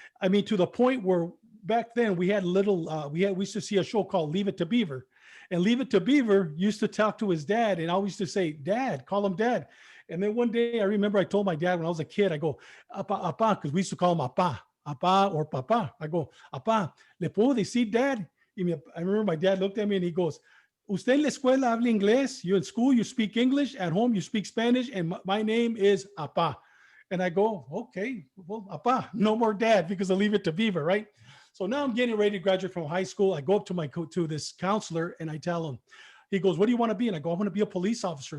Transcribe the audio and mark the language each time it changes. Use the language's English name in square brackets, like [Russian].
[English] I mean, to the point where back then we had we used to see a show called Leave It to Beaver. And Leave It to Beaver used to talk to his dad and I always used to say, Dad, call him Dad. And then one day I remember I told my dad when I was a kid, I go, Apa, because we used to call him Apa or Papa. I go, Apa, [Spanish] ¿le puedo decir Dad? [English] I remember my dad looked at me and he goes, [Spanish] Usted en la escuela habla inglés. [English] You in school, you speak English. At home, you speak Spanish. And my name is Apa. And I go, okay, well, Apa, no more Dad because I Leave It to Beaver, right? So now I'm getting ready to graduate from high school. I go up to this counselor and I tell him, he goes, what do you want to be? And I go, I want to be a police officer.